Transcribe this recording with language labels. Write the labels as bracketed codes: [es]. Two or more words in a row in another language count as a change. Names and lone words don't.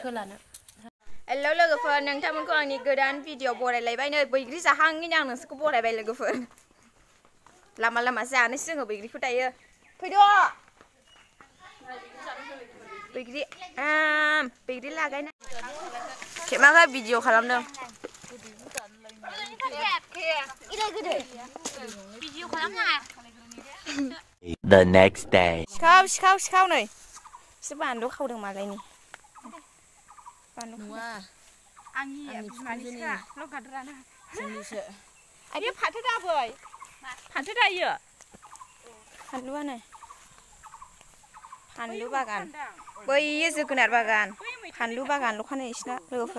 [brx] सोलानो हेलौ लोगोफोर नोंथांमोनखौ आंनि गोदान भिडिअ बरायलायबाय नै बैग्रि जाहाङैनो आं नोंसोरखौ बरायबाय लोगोफोर लामा लामा जानोसै जोङो बैग्रिखौ दायो फैद' बैग्रि लागायना खेमाखा भिडिअ खालामदों [en] The next day. [brx] सिखाव नै एसे बानलु खावदों मालायनि आंनि फाथो दाबै फाथो दायो फानलुआनो फानलु बागान बैयो जोगोनार बागान फानलु बागान ल'खानो इसिना लोगोफोर